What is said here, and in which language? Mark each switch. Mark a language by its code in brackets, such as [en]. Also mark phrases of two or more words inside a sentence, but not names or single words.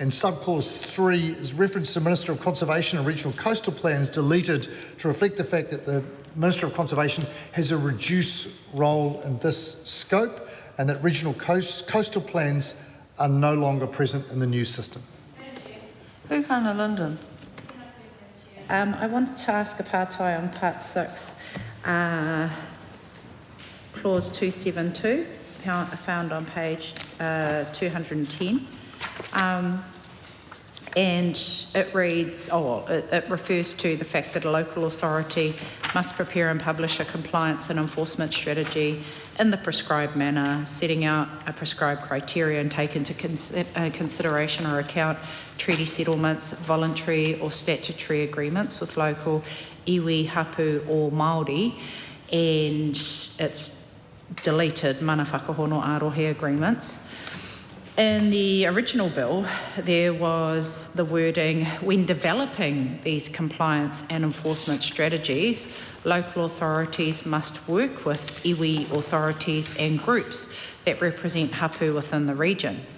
[en] and subclause 3 is reference to Minister of Conservation and Regional Coastal Plans deleted to reflect the fact that the Minister of Conservation has a reduced role in this scope and that regional coastal plans are no longer present in the new system. Pūkana Linden. I wanted to ask a pātai on part 6, clause 272, found on page 210. And it reads, it refers to the fact that a local authority must prepare and publish a compliance and enforcement strategy in the prescribed manner, setting out a prescribed criteria and take into consideration or account treaty settlements, voluntary or statutory agreements with local [mi] iwi, hapu [en] or Māori, and it's deleted [mi] mana whakahono arohe [en] agreements. In the original bill, there was the wording, when developing these compliance and enforcement strategies, local authorities must work with iwi authorities and groups that represent hapu within the region.